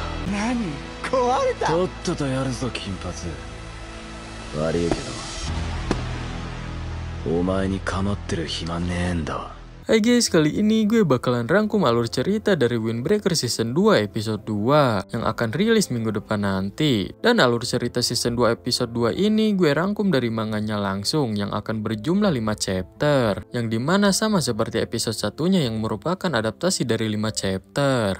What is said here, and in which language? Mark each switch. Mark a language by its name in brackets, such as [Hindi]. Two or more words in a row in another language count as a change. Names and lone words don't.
[Japanese] 何壊れた。とっととやるぞ金髪。悪いけどお前に構ってる暇ねえんだわ。 [Indonesian] Hai guys, kali ini gue bakalan rangkum alur cerita dari Windbreaker Season 2 Episode 2 yang akan rilis minggu depan nanti. Dan alur cerita Season 2 Episode 2 ini gue rangkum dari manganya langsung yang akan berjumlah 5 chapter. Yang dimana sama seperti episode satunya yang merupakan adaptasi dari 5 chapter.